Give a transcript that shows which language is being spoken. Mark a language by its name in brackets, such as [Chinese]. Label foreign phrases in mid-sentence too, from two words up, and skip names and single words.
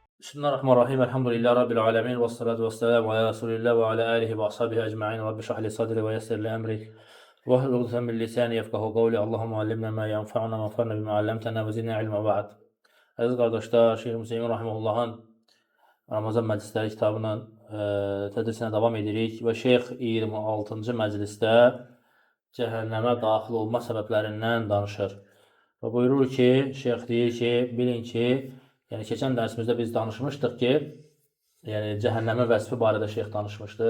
[Arabic] بسم الله الرحمن الرحيم. الحمد لله رب العالمين. والصلاة والسلام على رسول الله وعلى آله وأصحابه أجمعين. رب اشرح لي صدري ويسر لي أمري. واحلل عقدة من لساني يفقهوا قولي. اللهم علمنا ما ينفعنا وانفعنا بما علمتنا وزدنا علما بعد. [Azerbaijani] Əziz qardaşlar, Şeyx Müseymin Rahimullahın Ramazan məclisləri kitabının tədrisinə davam edirik və Şeyx 26-cı məclisdə cəhənnəmə daxil olma səbəblərindən danışır. Və buyurur ki, Şeyx deyir ki, bilin ki, yəni keçən dərsimizdə biz danışmışdıq ki, yəni cəhənnəmin vəsfi barədə Şeyx danışmışdı.